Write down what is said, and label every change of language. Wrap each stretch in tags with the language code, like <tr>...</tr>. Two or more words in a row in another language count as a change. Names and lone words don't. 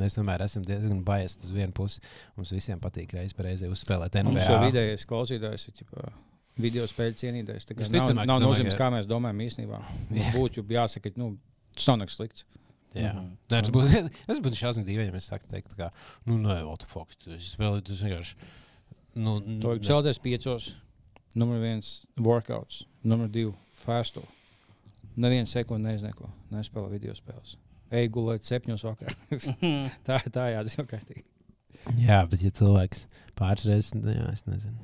<lv>Mēs tomēr esam diezgan biased uz vienu pusi. Mums visiem patīk reizē uzspēlēt NBA. Mums jau vidējais klausītājs ir video spēļu cienītājs. Nav nozīmes, kā mēs domājam īstenībā. Būtu jāsaka, tas nav nekas slikts. Jā, tas būtu šausmīgi dīvaini, ja mēs sāktu teikt, ka, nē,</lv> <en>what the fuck,</en> <lv>es spēlēju, tas vienkārši, To celties 5, numur 1 workouts, numur 2 fasto, nevienu sekundi neiznieko, nespēlē video spēles. Ej gulēt 7 vakarā. tā tas jau kārtīgi. Jā, bet ja cilvēks pāris reizes, jā, es nezinu.</lv>